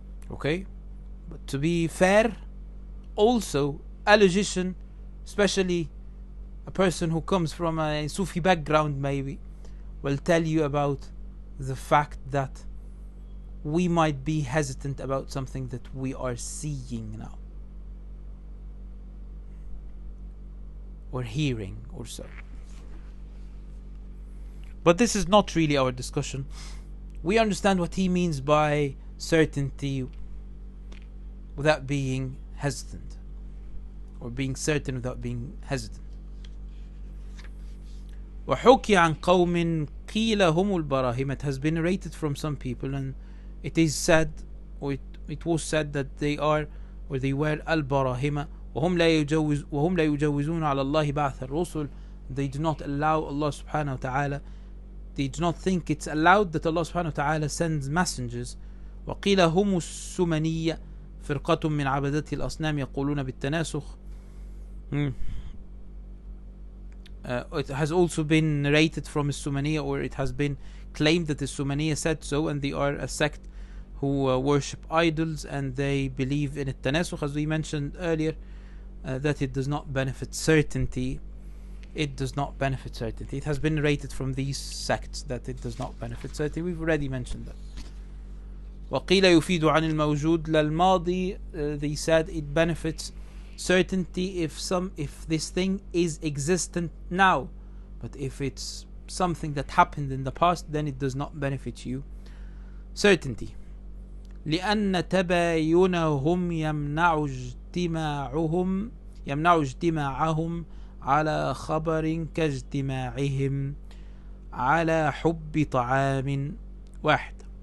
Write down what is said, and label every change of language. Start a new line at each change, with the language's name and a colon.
English: Okay? But to be fair, also a logician, especially a person who comes from a Sufi background maybe, will tell you about the fact that we might be hesitant about something that we are seeing now, or hearing, or so. But this is not really our discussion. We understand what he means by certainty without being hesitant, or being certain without being hesitant.
Arabic: وحكي عن قوم قيل هم البراهمة.
English: It has been narrated from some people, and it is said, or it was said, that they are, or they were البراهمة
Arabic: وهم لا يجوزون على الله بعث الرسل.
English: They do not allow Allah subhanahu wa ta'ala, they do not think it's allowed that Allah subhanahu wa ta'ala sends messengers.
Arabic: وقيل هم السمنية فرقة من عبدة الأصنام يقولون بالتناسخ.
English: It has also been narrated from Sumaniya, or it has been claimed that the Sumaniya said so, and they are a sect who worship idols, and they believe in التناسخ, as we mentioned earlier, that it does not benefit certainty. It does not benefit certainty. It has been narrated from these sects that it does not benefit certainty. We've already mentioned that.
Arabic: وقيل يفيد عن الموجود للماضي.
English: They said it benefits certainty if this thing is existent now, but if it's something that happened in the past, then it does not benefit you certainty.
Arabic: لأن تباينهم يمنع اجتماعهم على خبر كاجتماعهم على حب طعام واحد.